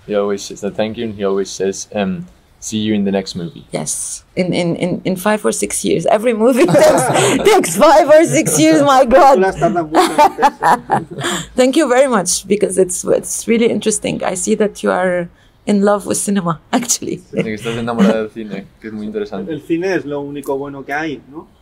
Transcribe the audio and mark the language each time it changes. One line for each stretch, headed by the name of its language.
English: He always says that thank you, and he always says see you in the next movie. Yes, in 5 or 6 years. Every movie takes 5 or 6 years. My God.
Spanish: Películas tardan mucho en hacerse.
English: Thank you very much, because it's really interesting. I see that you are in love with cinema, actually.
Spanish: De que estás enamorada del cine, que es muy interesante. El cine es lo único bueno que hay, ¿no?